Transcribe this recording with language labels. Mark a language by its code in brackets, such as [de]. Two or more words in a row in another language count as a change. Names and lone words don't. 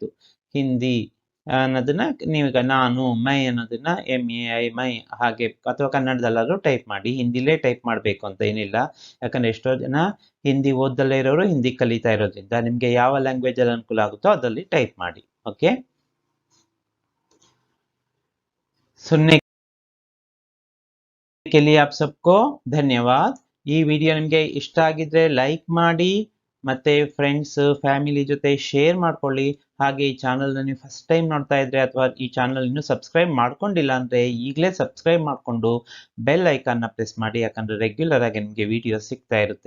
[kn] ಹಿಂದಿ ಅನ್ನೋದನ್ನ ನೀವೀಗ ನಾನು, ಮೈ ಅನ್ನೋದನ್ನ MAI ಮೈ ಹಾಗೆ, ಅಥವಾ ಕನ್ನಡದಲ್ಲಾದ್ರೂ ಟೈಪ್ ಮಾಡಿ. ಹಿಂದಿಲೇ ಟೈಪ್ ಮಾಡಬೇಕು ಅಂತ ಏನಿಲ್ಲ, ಯಾಕಂದ್ರೆ ಎಷ್ಟೋ ಜನ ಹಿಂದಿ ಓದ್ದಲ್ಲೇ ಇರೋರು ಹಿಂದಿ ಕಲಿತಾ ಇರೋದ್ರಿಂದ ನಿಮ್ಗೆ ಯಾವ ಲ್ಯಾಂಗ್ವೇಜ್ ಅಲ್ಲಿ ಅನುಕೂಲ ಆಗುತ್ತೋ ಅದರಲ್ಲಿ ಟೈಪ್ ಮಾಡಿ. ಓಕೆ, [hi] सुनने के लिए आप सबको धन्यवाद. [kn] ಈ ವಿಡಿಯೋ ನಿಮಗೆ ಇಷ್ಟ ಆಗಿದ್ರೆ ಲೈಕ್ ಮಾಡಿ, ಮತ್ತೆ ಫ್ರೆಂಡ್ಸ್ ಫ್ಯಾಮಿಲಿ ಜೊತೆ ಶೇರ್ ಮಾಡ್ಕೊಳ್ಳಿ. ಹಾಗೆ ಈ ಚಾನಲ್ ನೀವು ಫಸ್ಟ್ ಟೈಮ್ ನೋಡ್ತಾ ಇದ್ರೆ ಅಥವಾ ಈ ಚಾನಲ್ ಇನ್ನೂ ಸಬ್ಸ್ಕ್ರೈಬ್ ಮಾಡ್ಕೊಂಡಿಲ್ಲ ಅಂದ್ರೆ ಈಗಲೇ ಸಬ್ಸ್ಕ್ರೈಬ್ ಮಾಡ್ಕೊಂಡು ಬೆಲ್ ಐಕಾನ್ನ ಪ್ರೆಸ್ ಮಾಡಿ, ಯಾಕಂದ್ರೆ ರೆಗ್ಯುಲರ್ ಆಗಿ ನಿಮಗೆ ವಿಡಿಯೋ ಸಿಗ್ತಾ ಇರುತ್ತೆ.